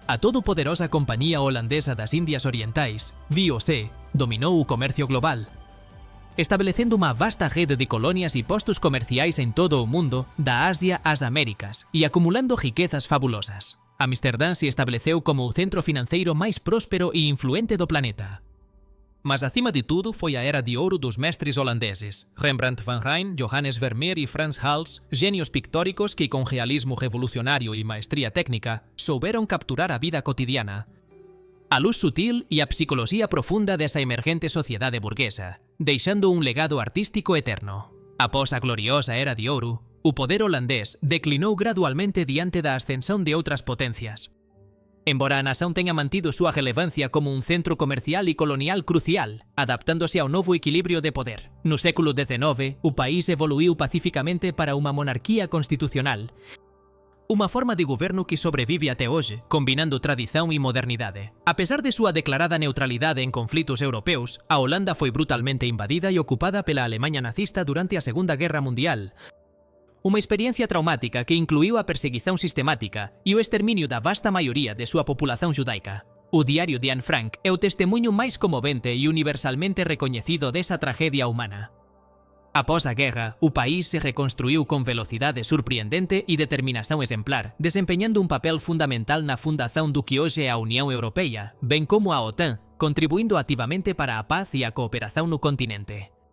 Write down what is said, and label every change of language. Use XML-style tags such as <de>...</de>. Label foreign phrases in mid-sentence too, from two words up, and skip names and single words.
<gl>A todo-poderosa Compañía Holandesa das Indias Orientais, VOC, dominou o comercio global, estabelecendo unha vasta rede de colonias e postos comerciais en todo o mundo, da Asia ás Américas, e acumulando riquezas fabulosas. Amsterdam se estableceu como o centro financeiro máis próspero e influente do planeta. Mas acima de tudo foi a era de ouro dos mestres holandeses, Rembrandt van Rijn, Johannes Vermeer e Frans Hals, genios pictóricos que con realismo revolucionario e maestría técnica souberon capturar a vida cotidiana, a luz sutil e a psicoloxía profunda desa emergente sociedade burguesa, deixando un legado artístico eterno. Após a gloriosa era de ouro, o poder holandés declinou gradualmente diante da ascensón de outras potencias. Embora a nación tenha mantido súa relevancia como un centro comercial e colonial crucial, adaptándose ao novo equilibrio de poder. No século XIX, o país evoluiu pacíficamente para unha monarquía constitucional, unha forma de goberno que sobrevive até hoxe, combinando tradición e modernidade. A pesar de súa declarada neutralidade en conflitos europeus, a Holanda foi brutalmente invadida e ocupada pela Alemanha nazista durante a Segunda Guerra Mundial. Unha experiencia traumática que incluiu a perseguición sistemática e o exterminio da vasta maioría de súa populación xudaica. O diario de Anne Frank é o testemunho máis conmovente e universalmente recoñecido desa tragedia humana. Após a guerra, o país se reconstruiu con velocidade surpreendente e determinación exemplar, desempeñando un papel fundamental na fundación do que hoxe é a Unión Europea, ben como a OTAN, contribuindo activamente para a paz e a cooperación no continente.</gl>